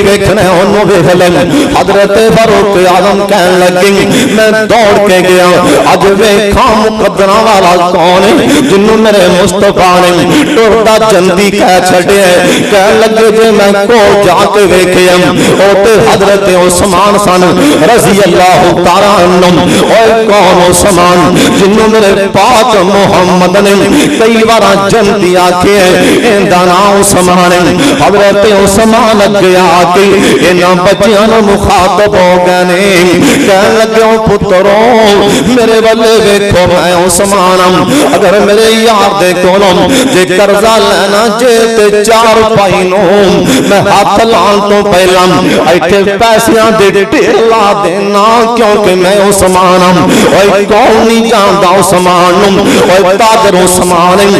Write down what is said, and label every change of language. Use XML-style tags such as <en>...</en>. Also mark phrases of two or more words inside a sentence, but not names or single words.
<pa>ویکھنا اونوں ویکھ لے حضرت فاروق اعظم کہن لگے میں دوڑ کے گیا اج ویکھاں مقدراں والا کون ہے جنوں میرے مصطفیٰ نے ٹردا چلدی کہہ چھڈے کہن لگے جے میں کول جا کے ویکھیا او تے حضرت عثمان سن</pa> <ar>رضی اللہ تعالیٰ عنہ</ar> <pa>اوئے کون عثمان جنوں میرے پاک محمد نے کئی وار جنتی آکھے ایہدا ناں عثمان حضرت عثمان اگے آ کے انہاں بچیاں نوں مخاطب ہو گئے نے کہن لگے پترو میرے ول ویکھو میں عثمان اگر میرے یار دے کولوں جے قرضہ لینا جے تے چارپائی نوں میں ہتھ لان توں پہلاں ایتھے پیسیاں دے ڈھیر لا دینا کیونکہ میں عثمان اوئے کون نہیں جاندا عثمان اوئے تاجر عثمان</pa>